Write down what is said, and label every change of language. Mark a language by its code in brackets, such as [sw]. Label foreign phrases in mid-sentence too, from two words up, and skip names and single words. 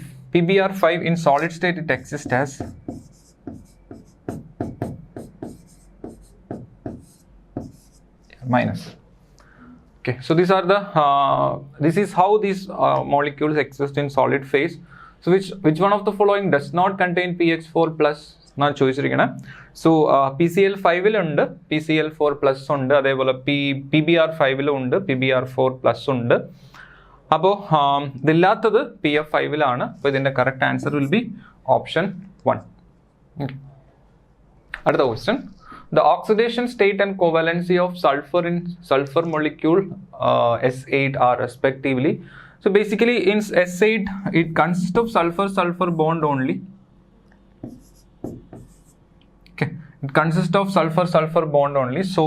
[en] PBr5 in solid state it exists as minus. Okay, so these are the this is how these molecules exist in solid phase. So which one of the following does not contain PX4 plus? Now choice. [ml] So PCl5 ഇൽ ഉണ്ട്, PCl4 പ്ലസ് ഉണ്ട്, അതേപോലെ PBr5 ഇൽ ഉണ്ട്, PBr4 പ്ലസ് ഉണ്ട്. അപ്പോൾ ഇതില്ലാത്തത് PF5 ലാണ്. അപ്പോൾ ഇതിൻ്റെ [en] correct answer will be option 1. [ml] അടുത്ത ക്വസ്റ്റ്യൻ. [en] The oxidation state and covalency of sulfur in sulfur molecule S8 are respectively. So basically in S8 it consists of sulfur bond only. Okay, it consists of sulfur bond only.